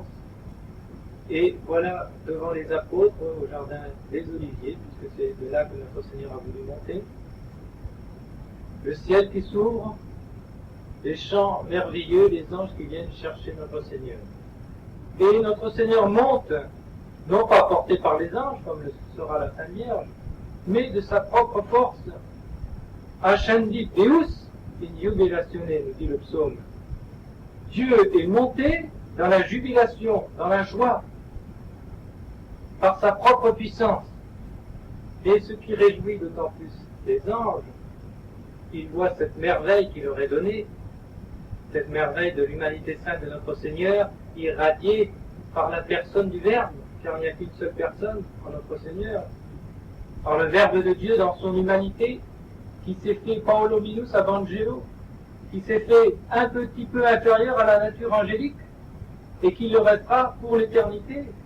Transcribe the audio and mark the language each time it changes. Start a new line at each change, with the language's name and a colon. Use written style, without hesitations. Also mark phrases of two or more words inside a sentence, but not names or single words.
French: Et voilà, devant les apôtres, au jardin des Oliviers, puisque c'est de là que notre Seigneur a voulu monter, le ciel qui s'ouvre, les chants merveilleux, les anges qui viennent chercher notre Seigneur. Et notre Seigneur monte, non pas porté par les anges, comme le sera la Sainte Vierge, mais de sa propre force.
Latin: Ascendi Deus in jubilatione,
French: nous dit le psaume. Dieu est monté dans la jubilation, dans la joie, par sa propre puissance. Et ce qui réjouit d'autant plus les anges, ils voient cette merveille qu'il leur est donnée, cette merveille de l'humanité sainte de notre Seigneur, irradiée par la personne du Verbe, car il n'y a qu'une seule personne en notre Seigneur, par le Verbe de Dieu dans son humanité, qui s'est fait
Latin: Paolo Minus Evangelo,
French: qui s'est fait un petit peu inférieur à la nature angélique, et qui le restera pour l'éternité.